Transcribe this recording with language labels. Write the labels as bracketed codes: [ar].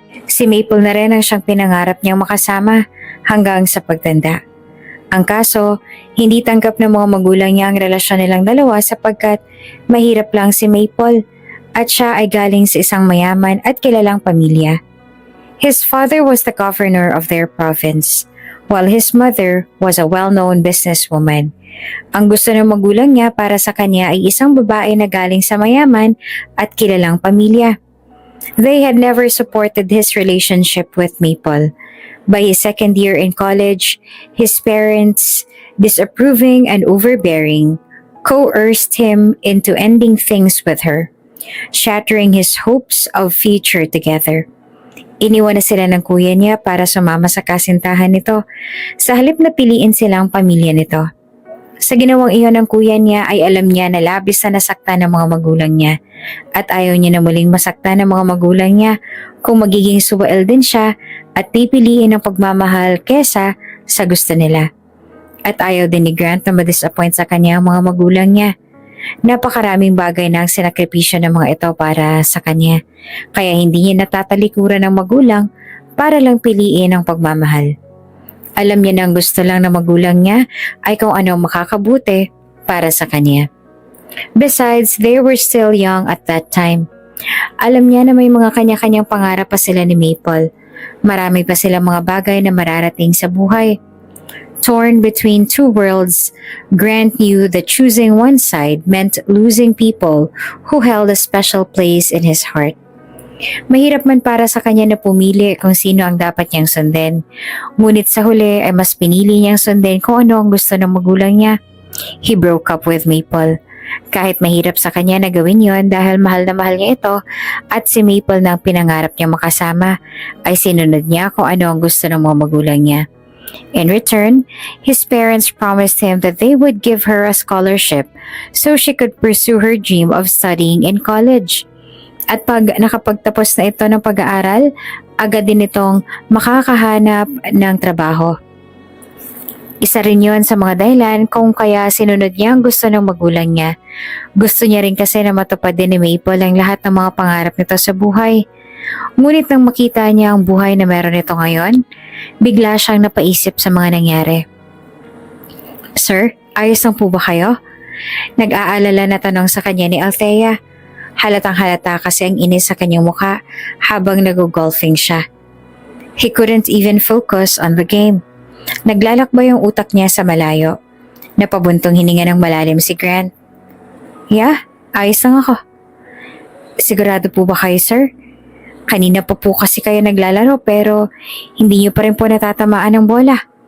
[tl] Si Maple na rin ang siyang pinangarap niyang makasama hanggang sa pagtanda. Ang kaso, hindi tanggap ng mga magulang niya ang relasyon nilang dalawa sapagkat mahirap lang si Maple at siya ay galing sa isang mayaman at kilalang pamilya. [en] His father was the governor of their province, while his mother was a well-known businesswoman. [tl] Ang gusto ng magulang niya para sa kanya ay isang babae na galing sa mayaman at kilalang pamilya. [en] They had never supported his relationship with Maple. By his second year in college, his parents, disapproving and overbearing, coerced him into ending things with her, shattering his hopes of future together. [tl] Iniwan na sila ng kuya niya para sumama sa kasintahan nito, sa halip na piliin silang pamilya nito. Sa ginawang iyon ng kuya niya ay alam niya na labis na nasaktan ng mga magulang niya at ayaw niya na muling masaktan ng mga magulang niya kung magiging suwael din siya at pipiliin ang pagmamahal kesa sa gusto nila. At ayaw din ni Grant na ma-disappoint sa kanya ang mga magulang niya. Napakaraming bagay na ang sinakripisyo ng mga ito para sa kanya, kaya hindi niya natatalikuran ng magulang para lang piliin ang pagmamahal. Alam niya na ang gusto lang ng magulang niya ay kung ano ang makakabuti para sa kanya. [en] Besides, they were still young at that time. [tl] Alam niya na may mga kanya-kanyang pangarap pa sila ni Maple. Marami pa silang mga bagay na mararating sa buhay. [en] Torn between two worlds, Grant knew that choosing one side meant losing people who held a special place in his heart. [tl] Mahirap man para sa kanya na pumili kung sino ang dapat niyang sundin. Ngunit sa huli ay mas pinili niyang sundin kung ano ang gusto ng magulang niya. [en] He broke up with Maple. [tl] Kahit mahirap sa kanya na gawin yon dahil mahal na mahal niya ito at si Maple na ang pinangarap niya makasama, ay sinunod niya kung ano ang gusto ng mga magulang niya. [en] In return, his parents promised him that they would give her a scholarship so she could pursue her dream of studying in college. [tl] At pag nakapagtapos na ito ng pag-aaral, agad din itong makakahanap ng trabaho. Isa rin yun sa mga dahilan kung kaya sinunod niya ang gusto ng magulang niya. Gusto niya rin kasi na matupad din ni Maple ang lahat ng mga pangarap nito sa buhay. Ngunit nang makita niya ang buhay na meron ito ngayon, bigla siyang napaisip sa mga nangyari. "Sir, ayos lang po ba kayo?" Nag-aalala na tanong sa kanya ni Althea. Halatang halata kasi ang inis sa kanyang mukha habang nag-golfing siya. [en] He couldn't even focus on the game. [tl] Naglalakbay yung utak niya sa malayo. Napabuntong hininga ng malalim si Grant. [en] "Yeah, [tl] ayos lang ako." "Sigurado po ba kayo, sir? Kanina pa po kasi kayo naglalaro pero hindi niyo pa rin po natatamaan ng bola."